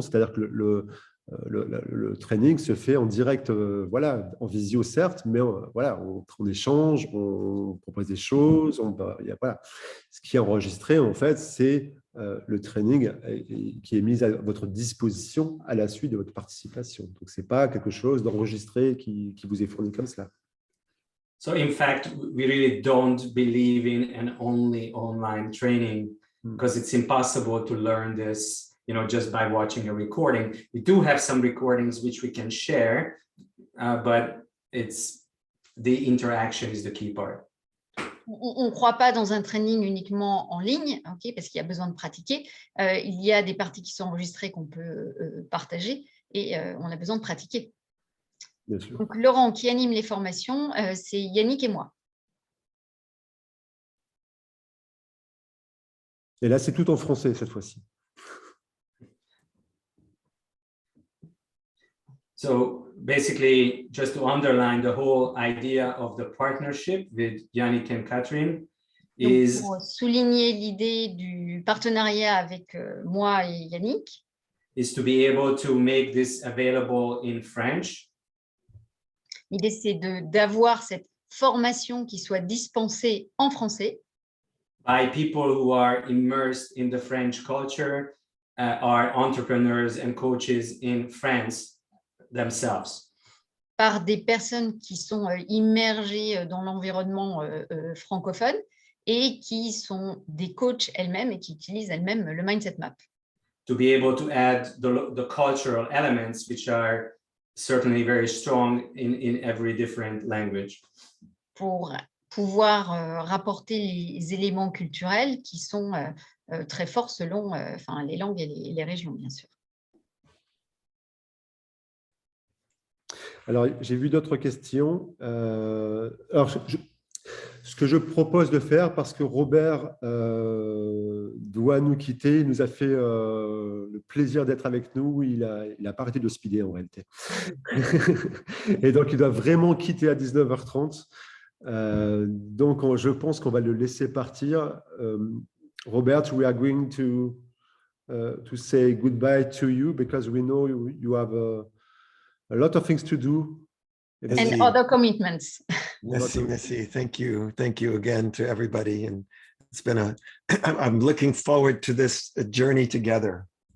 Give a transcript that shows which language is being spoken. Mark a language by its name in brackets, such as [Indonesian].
[French] C'est-à-dire que le training se fait en direct, voilà, en visio certes, mais voilà, on échange, on propose des choses, voilà. Ce qui est enregistré, en fait, c'est le training qui est mis à votre disposition à la suite de votre participation. Donc, ce n'est pas quelque chose d'enregistré qui vous est fourni comme cela. [English] So in fact, we really don't believe in an only online training because it's impossible to learn this, just by watching a recording. We do have some recordings which we can share, but the interaction is the key part. [French] On ne croit pas dans un training uniquement en ligne, okay, parce qu'il y a besoin de pratiquer. Il y a des parties qui sont enregistrées qu'on peut partager et on a besoin de pratiquer. Bien sûr. Donc, Laurent, qui anime les formations, c'est Yannick et moi. Et là, c'est tout en français cette fois-ci. [English] So basically, just to underline the whole idea of the partnership with Yannick and Catherine is... [French] Donc, pour souligner l'idée du partenariat avec moi et Yannick, [English] is to be able to make this available in French. [French] L'idée, c'est d'avoir cette formation qui soit dispensée en français. [English] By people who are immersed in the French culture, are entrepreneurs and coaches in France themselves. [French] Par des personnes qui sont immergées dans l'environnement francophone et qui sont des coachs elles-mêmes et qui utilisent elles-mêmes le Mindset Map. [English] To be able to add the cultural elements, which are certainly very strong in every different language. [French] Pour pouvoir rapporter les éléments culturels qui sont très forts selon les langues et les régions, bien sûr. Alors, j'ai vu d'autres questions. Alors, ce que je propose de faire, parce que Robert doit nous quitter, il nous a fait le plaisir d'être avec nous. Il a pas arrêté de speeder en réalité. Et donc, il doit vraiment quitter à 19h30. Donc, je pense qu'on va le laisser partir. [English] Robert, we are going to say goodbye to you because we know you have a lot of things to do. And other commitments. [French] Merci. [English] Thank you again to everybody. And it's been I'm looking forward to this journey together.